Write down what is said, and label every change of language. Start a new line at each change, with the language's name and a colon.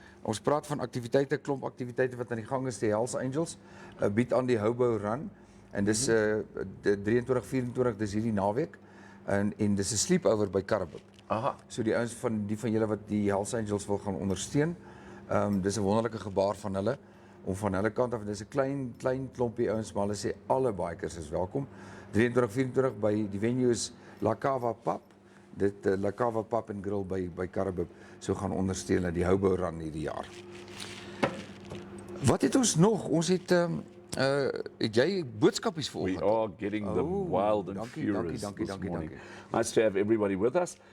Afrikaans: Ons praat van aktiwiteite, klomp aktiwiteite wat aan die gang is. Die Hells Angels bied aan die Hobo Run en dis 23-24 dis hierdie naweek en dis 'n sleepover by Karabib. Aha. So die ouens van julle wat die Hells Angels wil gaan ondersteun, dis 'n wonderlike gebaar van hulle om van hulle kant af, dis 'n klein klompie ouens, maar hulle sê alle bikers is welkom. 23-24 by die venue is La Cava Pub. Dit La Cava Pub and Grill by Karabib so gaan ondersteun die Hobo Run hierdie jaar. Wat het ons nog? Ons het jy boodskapies vanoggend?
English: We are getting the wild and furious this morning. Nice to have everybody with us.